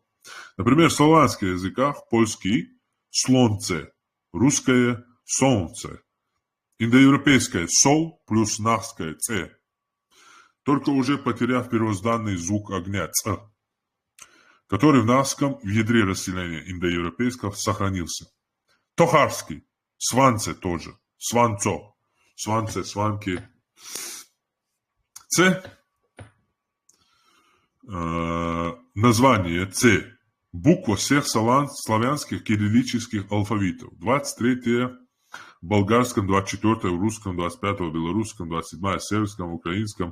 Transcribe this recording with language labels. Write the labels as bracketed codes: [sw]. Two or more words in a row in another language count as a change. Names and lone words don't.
[ru] Например, в славянских языках польский «слонце», русское «солнце», индоевропейское «сол» плюс нахское «ц», только уже потеряв первозданный звук огня «ц», который в нахском в ядре расселения индоевропейского сохранился. Тохарский, сванце тоже, сванцо, сванце, сванки. Ц, название Ц, буква всех славянских кириллических алфавитов. 23 в болгарском, 24 в русском, 25 в белорусском, 27 в сербском, в украинском.